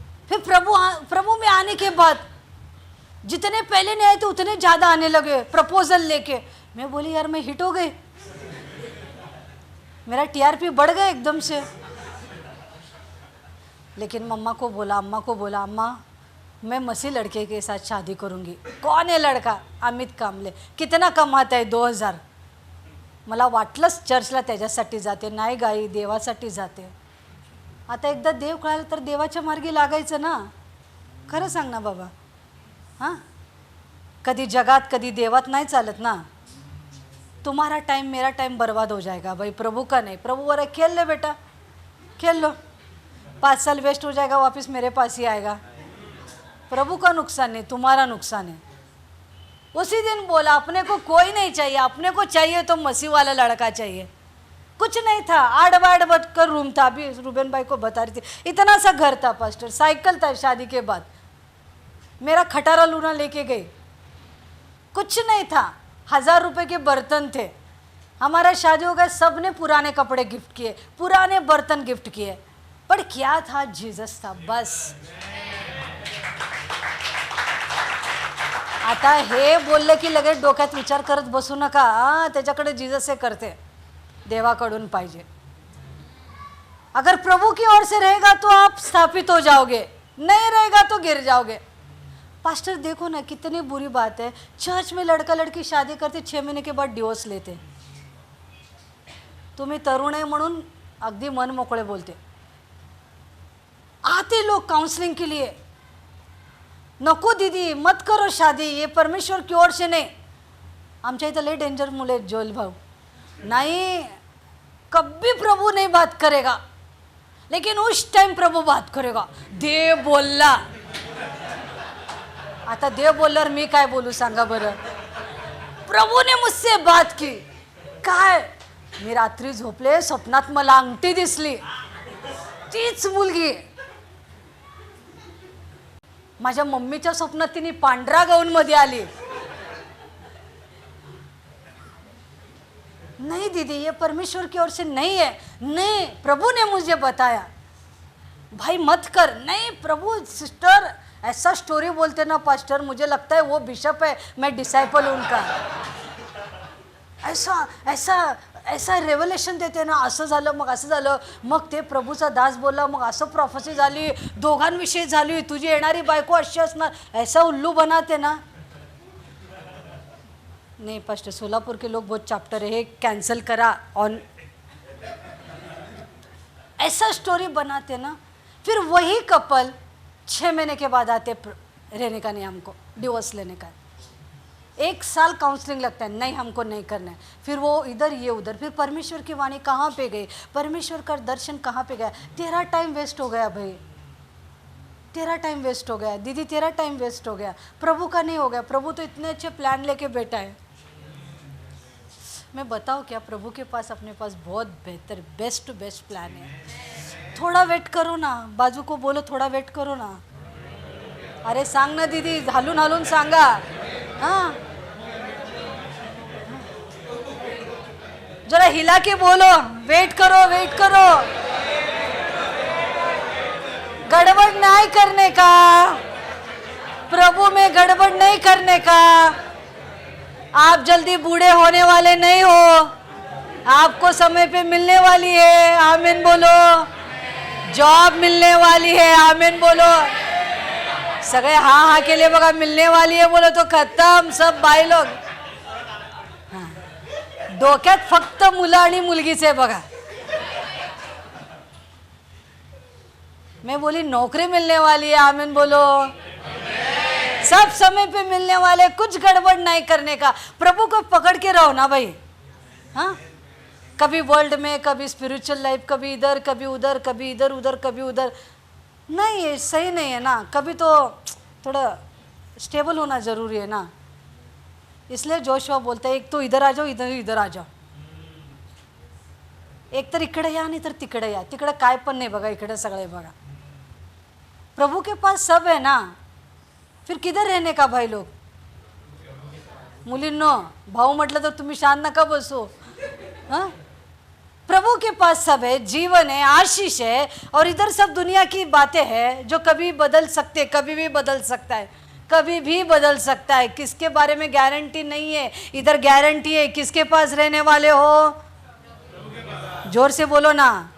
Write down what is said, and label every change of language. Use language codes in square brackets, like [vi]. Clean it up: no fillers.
[hi] फिर प्रभु में आने के बाद जितने पहले नहीं आए थे उतने ज्यादा आने लगे प्रपोजल लेके। मैं बोली यार मैं हिट हो गई, मेरा टीआरपी बढ़ गया एकदम से। लेकिन अम्मा को बोला अम्मा मैं मसीह लड़के के साथ शादी करूंगी। कौन है लड़का? अमित कांबले। कितना कमाता है? 2000। [mr] मला वाटलंच चर्चला त्याच्यासाठी जाते, नाही गाई देवासाठी जाते। आता एकदा देव कळालं तर देवाच्या मार्गी लागायचं ना। खरं सांग ना बाबा, हां कधी जगात कधी देवात नाही चालत ना। [hi] तुम्हारा टाइम मेरा टाइम बर्बाद हो जाएगा भाई, प्रभु का नहीं। प्रभु बोला खेल ले बेटा, खेल लो, 5 साल वेस्ट हो जाएगा, वापस मेरे पास ही आएगा। प्रभु का नुकसान नहीं, तुम्हारा नुकसान है। उसी दिन बोला अपने को कोई नहीं चाहिए, अपने को चाहिए तो मसीह वाला लड़का चाहिए। कुछ नहीं था, आड़ बाड़ कर रूम था। अभी रूबेन भाई को बता रही थी, इतना सा घर था पास्टर, साइकिल था शादी के बाद, मेरा खटारा लूना लेके गई। कुछ नहीं था, 1000 रुपए के बर्तन थे। हमारा शादी हो गया, सब ने पुराने कपड़े गिफ्ट किए, पुराने बर्तन गिफ्ट किए, पर क्या था? जीसस था बस। [mr] आता हे बोललं की लगेच डोक्यात विचार करत बसू नका. त्याच्याकडे जीसस हे करते, देवाकडून पाहिजे. [hi] अगर प्रभु की ओर से रहेगा तो आप स्थापित हो जाओगे, नहीं रहेगा तो गिर जाओगे. पास्टर देखो ना कितनी बुरी बात है, चर्च में लड़का लड़की शादी करते 6 महीने के बाद डिवोर्स लेते. [mr] तुम्ही तरुण आहे म्हणून अगदी मन मोकळे बोलते. [hi] आते लोग काउंसलिंग के लिए, [mr] नको दीदी [hi] मत करो शादी, ये परमेश्वर की ओर से नहीं. [mr] आमच्या इथं लय डेंजर मुले जोल भाऊ, [hi] नहीं कभी प्रभु नहीं बात करेगा, लेकिन उस टाइम प्रभु बात करेगा. [mr] देव बोलला. आता देव बोलल्यावर मी काय बोलू सांगा बरं. [hi] प्रभूने मुझसे बात की. [mr] काय मी रात्री झोपले, स्वप्नात मला अंगठी दिसली, तीच मुलगी. माझ्या मम्मीच्या स्वप्नात तिने पांढरा गाऊन मध्ये आली. [hi] नहीं दीदी ये परमेश्वर की ओर से नहीं है. नहीं प्रभु ने मुझे बताया. भाई मत कर. नहीं प्रभु सिस्टर ऐसा स्टोरी बोलते ना पास्टर, मुझे लगता है वो बिशप है, मैं डिसाइपल उनका. ऐसा ऐसा ऐसा रेव्हलेशन देते ना, [mr] असं झालं मग असं झालं, मग ते प्रभूचा दास बोलला, मग असं प्रॉफेसी झाली, दोघांविषयी झाली, तुझी येणारी बायको अशी असणार, [hi] ऐसा उल्लू बनाते ना. नहीं पास्टर सोलापुर के लोग बहुत चैप्टर है, [mr] कैंसिल करा [hi] ऑन. ऐसा स्टोरी बनाते ना, फिर वही कपल 6 महीने के बाद आते रहने का नहीं, हमको डिवोर्स लेने का. 1 साल काउंसलिंग लगता है, नहीं हमको नहीं करना है. फिर वो इधर ये उधर. फिर परमेश्वर की वाणी कहाँ पे गई, परमेश्वर का दर्शन कहाँ पे गया. तेरा टाइम वेस्ट हो गया भाई, तेरा टाइम वेस्ट हो गया. दीदी तेरा टाइम वेस्ट हो गया, प्रभु का नहीं हो गया. प्रभु तो इतने अच्छे प्लान लेके बैठा है. मैं बताऊँ क्या, प्रभु के पास अपने पास बहुत बेहतर बेस्ट टू बेस्ट प्लान है. थोड़ा वेट करो ना, बाजू को बोलो थोड़ा वेट करो ना. [mr] अरे सांग ना दीदी, हालून हालून सांगा. [hi] हाँ जरा हिला के बोलो, वेट करो वेट करो. गड़बड़ नहीं करने का, प्रभु में गड़बड़ नहीं करने का. आप जल्दी बूढ़े होने वाले नहीं हो, आपको समय पे मिलने वाली है. आमीन बोलो. जॉब मिलने वाली है. आमीन बोलो. सगळे हाँ हाँ के लिए बघा, मिलने वाली है बोलो तो खत्म सब बाई लोग. [mr] डोक्यात फक्त मुलं आणि मुलगीच आहे बघा. [hi] मैं बोली नौकरी मिलने वाली है. आमीन बोलो. सब समय पे मिलने वाले, कुछ गड़बड़ नहीं करने का. प्रभु को पकड़ के रहो ना भाई. हाँ कभी वर्ल्ड में, कभी स्पिरिचुअल लाइफ, कभी इधर कभी उधर, कभी इधर उधर कभी उधर. नहीं ये सही नहीं है ना. कभी तो थोड़ा स्टेबल होना ज़रूरी है ना. इसलिए जोशुआ बोलता है एक तो इधर आ जाओ, इधर इधर आ जाओ. [mr] एक तर इकडे या नाही तर तिकडे या. तिकडे काय पण नाही बघा, इकडे सगळे बघा. [hi] प्रभु के पास सब है ना, फिर किधर रहने का भाई लोग. [mr] मुलींनो भाऊ म्हटलं तर तुम्ही शांत नका बसू. [hi] हाँ प्रभु के पास सब है, जीवन है, आशीष है, और इधर सब दुनिया की बातें हैं जो कभी बदल सकते, कभी भी बदल सकता है, कभी भी बदल सकता है. किसके बारे में गारंटी नहीं है, इधर गारंटी है. किसके पास रहने वाले हो, जोर से बोलो ना.